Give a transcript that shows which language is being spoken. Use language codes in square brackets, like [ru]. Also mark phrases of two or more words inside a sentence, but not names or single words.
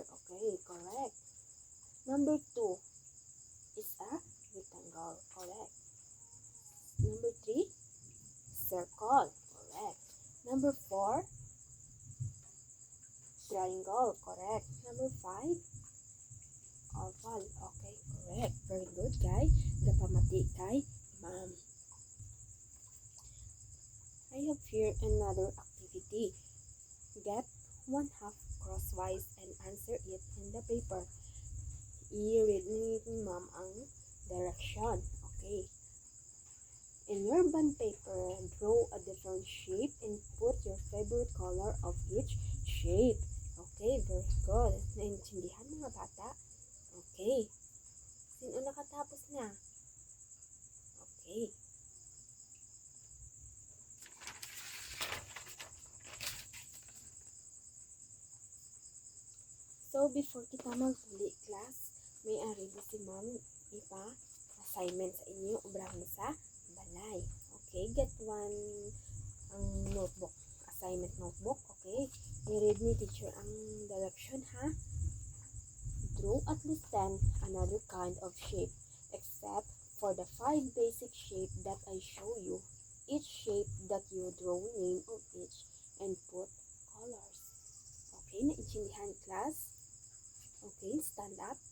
[en] Okay, correct. Number 2 is a rectangle. Correct. Number 3, circle. Correct. Number 4, triangle. Correct. Number 5, oval. Okay, correct. Very good, guys. [hil] Gapamati kay ma'am. [en] I have here another activity. Get 1/2 crosswise and answer it in the paper. [hil] I-read ni ma'am ang direction. Okay. [en] In your bond paper, draw a different shape and put your favorite color of each shape. Okay, very good. [hil] Naintindihan mga bata? Okay. Sino nakatapos na? [en] Okay. [hil] So, before kita mag-uli class, may ari si ma'am ipa-assignment sa inyo ubrang sa balay. [en] Okay, get one ang notebook, assignment notebook. [hil] Okay, i-read ni teacher ang direction ha. [en] Draw at least 10 another kind of shape except for the 5 basic shape that I show you. Each shape that you draw, name of each and put colors. [hil] Okay, naintindihan class? [en] Okay, stand up.